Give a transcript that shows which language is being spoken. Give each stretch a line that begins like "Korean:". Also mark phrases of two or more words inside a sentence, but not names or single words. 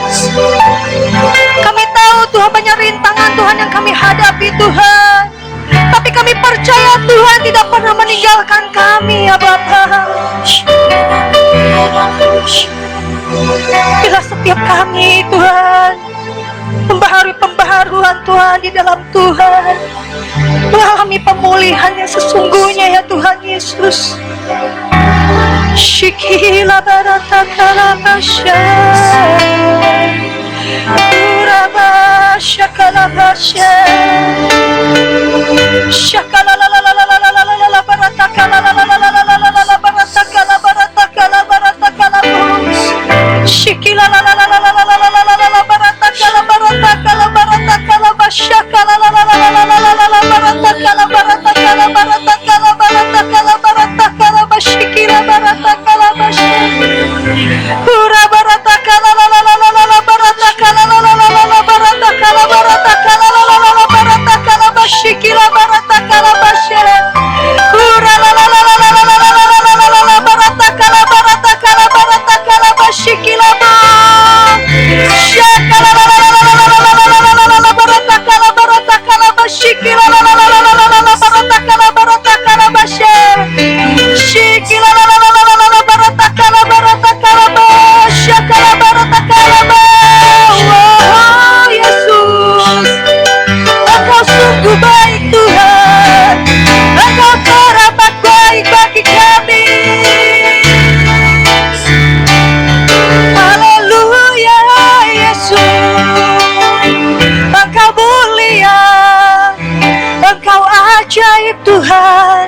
Indonesian: Kami tahu Tuhan banyak rintangan Tuhan yang kami hadapi Tuhan, tapi kami percaya Tuhan tidak pernah meninggalkan kami ya Bapa. Bila setiap kami Tuhan membaharui pembaharuan Tuhan di dalam Tuhan, mengalami pemulihan yang sesungguhnya ya Tuhan Yesus. Shikila barata kalabasha, urabasha kalabasha, shakala la la la la la la la la la barata kala la la la la la la la la barata kala barata kala barata kala bus. Shikila la la la la la la la la la la barata kala basha kala la la la la la la la la barata kala bashikila barata kala basha pura barata kala la la la la la la barata kala la la la la la barata kala la la la la barata kala bashikila barata kala basha pura la la la la la la la la la la la barata kala bashikila ba shakala la la la la la la la la barata kala bashikila la la la la la la la barata kala basha shikila la la la la la la barata kala basha kala barata kala ba. Oh Yesus, Engkau sungguh baik Tuhan, Engkau teramat baik bagi kami. Haleluya Yesus, Engkau mulia, Engkau ajaib Tuhan.